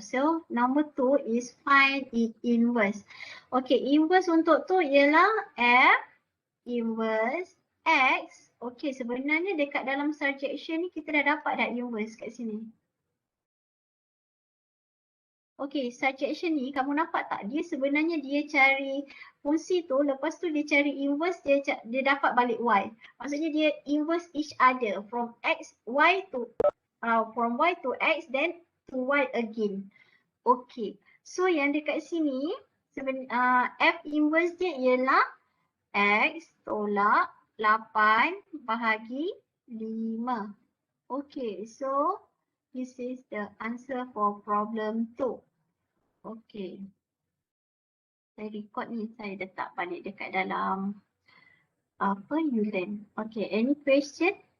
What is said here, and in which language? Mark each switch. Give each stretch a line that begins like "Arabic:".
English: So number 2 is find it inverse.
Malay: Okay, inverse untuk tu ialah f inverse x. Okay, sebenarnya dekat dalam surjection ni kita dah dapat dah inverse kat sini. Okay, surjection ni kamu nampak tak? Dia sebenarnya dia cari fungsi tu, lepas tu dia cari inverse, dia dapat balik y. Maksudnya dia
English: inverse each other from x, y to from y to x then to y again.
Malay: Okay, so yang dekat sini f inverse dia ialah x tolak 8 bahagi 5.
English: Okay, so this is the answer for problem 2.
Malay: Okay. Saya record ni, saya letak balik dekat dalam Ulen.
English: Okay, any question?